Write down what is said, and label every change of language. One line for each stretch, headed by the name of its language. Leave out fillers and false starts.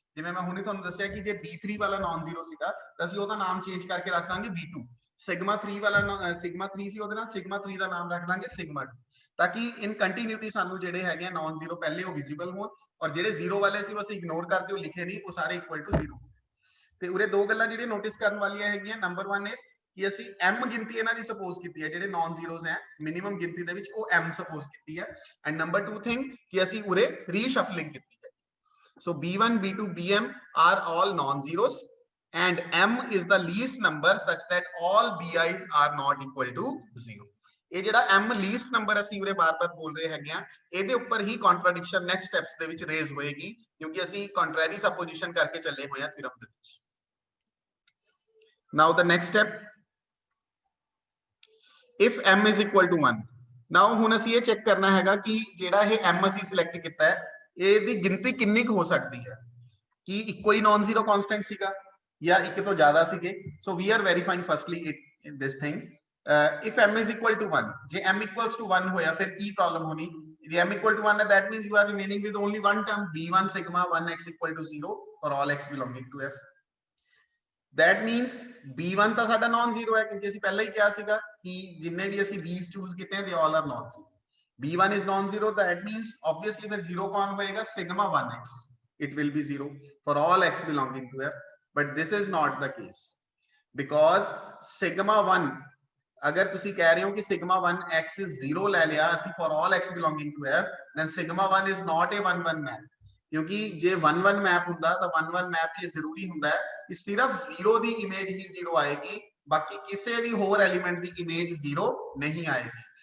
Punjabi: ਜਿਵੇਂ ਮੈਂ ਹੁਣੇ ਤੁਹਾਨੂੰ ਦੱਸਿਆ ਕਿ ਜੇ B3 ਵਾਲਾ ਨॉन ਜ਼ੀਰੋ ਸੀਗਾ ਤਾਂ ਅਸੀਂ ਉਹਦਾ ਨਾਮ ਚੇਂਜ ਕਰਕੇ ਰੱਖ ਦਾਂਗੇ B2, ਸਿਗਮਾ 3 ਵਾਲਾ ਸਿਗਮਾ 3 ਸੀ ਉਹਦੇ ਨਾਲ ਸਿਗਮਾ 3 ਦਾ ਨਾਮ ਰੱਖ ਦਾਂਗੇ ਸਿਗਮਾ 2, ਤਾਂ ਕਿ ਇਨ ਕੰਟੀਨਿਊਟੀ ਸਾਨੂੰ ਜਿਹੜੇ ਹੈਗੇ ਨॉन ਜ਼ੀਰੋ ਪਹਿਲੇ ਉਹ ਵਿਜ਼ੀਬਲ ਹੋਣ ਔਰ ਜਿਹੜੇ ਜ਼ੀਰੋ ਵਾਲੇ ਸੀ ਉਹ ਅਸੀਂ ਇਗਨੋਰ ਕਰਦੇ ਉਹ ਲਿਖੇ ਨਹੀਂ, ਉਹ ਸਾਰੇ ਇਕੁਅਲ ਟੂ ਜ਼ੀਰੋ। ਤੇ ਉਰੇ ਦੋ ਗੱਲਾਂ ਜਿਹੜੀਆਂ ਨੋਟਿਸ ਕਰਨ ਵਾਲੀਆਂ ਹੈਗੀਆਂ, ਨੰਬਰ 1 ਇਸ ਕਿ ਅਸੀਂ m ਗਿਣਤੀ ਇਹਨਾਂ ਦੀ ਸਪੋਜ਼ ਕੀਤੀ ਹੈ, ਜਿਹੜੇ ਨॉन ਜ਼ੀਰੋਜ਼ ਹੈ ਮਿਨੀਮਮ ਗਿਣਤੀ ਦੇ ਵਿੱਚ ਉਹ m ਸਪੋਜ਼ ਕੀਤੀ ਹੈ, ਐਂਡ ਨੰਬਰ 2 ਥਿੰਗ ਕਿ ਅਸੀਂ ਉਰੇ ਰੀਸ਼ਫਲਿੰਗ ਕੀਤੀ ਹੈ।
English: So B1 B2 BM are all non-zeros and m is the least number such that all BIs are not equal to 0।
Punjabi: ਇਹ ਜਿਹੜਾ m ਲੀਸਟ ਨੰਬਰ ਅਸੀਂ ਉਰੇ ਬਾਰ-ਬਾਰ ਬੋਲ ਰਹੇ ਹੈਗੇ ਆ ਇਹਦੇ ਉੱਪਰ ਹੀ ਕੰਟਰਡਿਕਸ਼ਨ ਨੈਕਸਟ ਸਟੈਪਸ ਦੇ ਵਿੱਚ ਰੇਜ਼ ਹੋਏਗੀ, ਕਿਉਂਕਿ ਅਸੀਂ ਕੰਟਰੈਰੀ ਸਪੋਜੀਸ਼ਨ ਕਰਕੇ ਚੱਲੇ ਹੋਏ ਆ ਥਿਉਰਮ ਦੇ ਵਿੱਚ।
English: Now the next step, if m is equal to 1, now
Punjabi: ਹੁਣ ਅਸੀਂ ਇਹ ਚੈੱਕ ਕਰਨਾ ਹੈਗਾ ਕਿ ਜਿਹੜਾ ਇਹ m ਅਸੀਂ ਸਿਲੈਕਟ ਕੀਤਾ ਹੈ ਇਹਦੀ ਗਿਣਤੀ ਕਿੰਨੀ ਕੁ ਹੋ ਸਕਦੀ ਹੈ, ਕਿ ਇੱਕੋ ਹੀ ਨॉन ਜ਼ੀਰੋ ਕਾਂਸਟੈਂਟ ਸੀਗਾ ਜਾਂ ਇੱਕ ਤੋਂ ਜ਼ਿਆਦਾ ਸੀਗੇ।
English: so we are verifying firstly it this thing, if m is equal to 1,
Punjabi: ਜੇ m equals to 1 ਹੋਇਆ ਫਿਰ ਕੀ ਪ੍ਰੋਬਲਮ ਹੋਣੀ, ਜੇ m equal to 1 ਹੈ
English: that means you are remaining with only one term b1 sigma 1x equal to 0 for all x belonging to f। that means
Punjabi: b1 ਤਾਂ ਸਾਡਾ ਨॉन zero ਹੈ ਕਿਉਂਕਿ ਅਸੀਂ ਪਹਿਲਾਂ ਹੀ ਕਿਹਾ ਸੀਗਾ ਕਿ ਜਿੰਨੇ ਵੀ ਅਸੀਂ b's ਚੂਜ਼ ਕੀਤੇ ਆ
English: they all are non zero। b1 is non-zero, that means obviously
Hindi: फिर zero कौन होएगा,
English: sigma 1x, it will be zero for all x belonging to f. But this is not the case because sigma 1,
Hindi: अगर
Punjabi: ਤੁਸੀਂ ਕਹਿ ਰਹੇ ਹੋ कि
English: sigma 1 x is zero
Punjabi: ले लिया ਅਸੀਂ
English: for all x belonging to f, then sigma 1 is not a 1-1 map,
Hindi: क्योंकि जे 1-1 मैप
Punjabi: ਹੁੰਦਾ ਤਾਂ 1-1 ਮੈਪ 'ਚ ਜ਼ਰੂਰੀ ਹੁੰਦਾ ਹੈ ਕਿ ਸਿਰਫ 0 ਦੀ ਇਮੇਜ ਹੀ 0 ਆਏਗੀ, ਬਾਕੀ ਕਿਸੇ ਵੀ ਹੋਰ ਐਲੀਮੈਂਟ ਦੀ ਇਮੇਜ 0 ਨਹੀਂ ਆਏਗੀ।